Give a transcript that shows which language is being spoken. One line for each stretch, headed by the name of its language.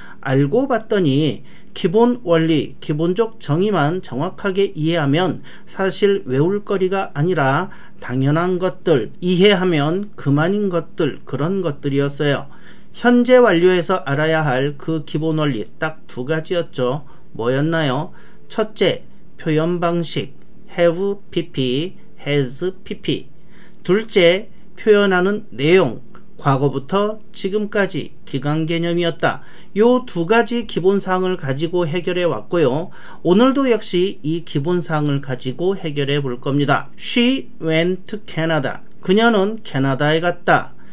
Korean: 알고 봤더니 기본 원리, 기본적 정의만 정확하게 이해하면 사실 외울 거리가 아니라 당연한 것들, 이해하면 그만인 것들, 그런 것들이었어요. 현재 완료에서 알아야 할 그 기본 원리 딱 두 가지였죠. 뭐였나요? 첫째, 표현 방식,
English: have pp, has pp.
Korean: 둘째, 표현하는 내용, 과거부터 지금까지 기간 개념이었다. 요 두 가지 기본사항을 가지고 해결해 왔고요. 오늘도 역시 이 기본사항을 가지고 해결해 볼 겁니다.
English: She went to Canada.
Korean: 그녀는 캐나다에 갔다.